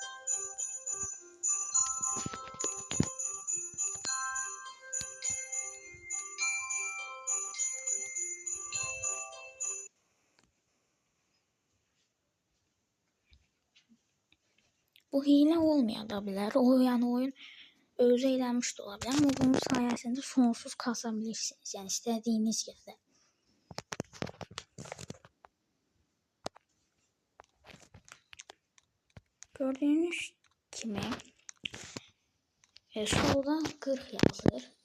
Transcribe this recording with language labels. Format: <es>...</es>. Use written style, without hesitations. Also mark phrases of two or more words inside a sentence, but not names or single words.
<az>Bu hile olmaya da bilər. Yani oyun özü eləmiş də ola bilər.</az> <tr>Ama bunun sayesinde sonsuz kasabilirsiniz. Yani istediğiniz yerdə.</tr> <az>Gördüğünüz kimi solda 40 yazır.</az>